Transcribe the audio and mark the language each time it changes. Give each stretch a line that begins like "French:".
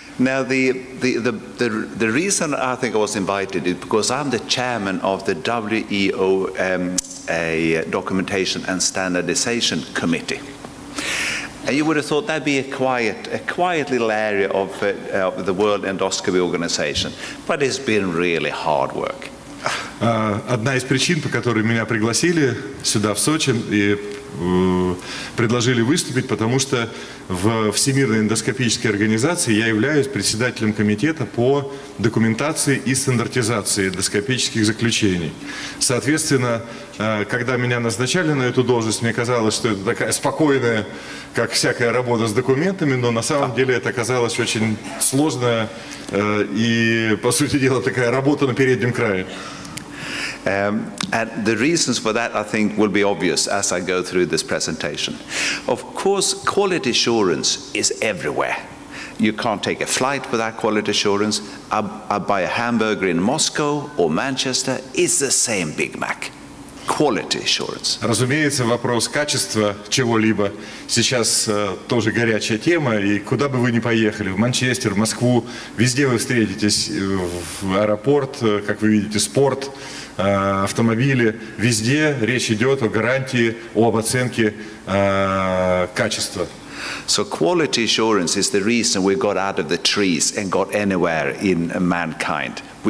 English: Now, the reason I think I was invited is because I'm the chairman of the WEO a Documentation and Standardization Committee. And you would have thought that'd be a quiet little area of the World Endoscopy Organization, but it's been really hard work.
Russian: Одна из причин, по которой меня пригласили сюда, в Сочи, и предложили выступить, потому что в Всемирной эндоскопической организации я являюсь председателем комитета по документации и стандартизации эндоскопических заключений. Соответственно, когда меня назначали на эту должность, мне казалось, что это такая спокойная, как всякая работа с документами, но на самом деле это оказалось очень сложная и, по сути дела, такая работа на переднем крае.
English: And the reasons for that, I think, will be obvious as I go through this presentation. Of course, quality assurance is everywhere. You can't take a flight without quality assurance. I buy a hamburger in Moscow or Manchester, it's the same Big Mac. Quality assurance.
Russian: Разумеется, вопрос качества чего-либо сейчас тоже горячая тема, и куда бы вы ни поехали, в Манчестер, в Москву, везде вы встретитесь, в аэропорт, как вы видите, спорт, автомобили, везде речь идет о гарантии, об оценке качества.
English: So quality assurance is the reason we got out of the trees and got anywhere in mankind.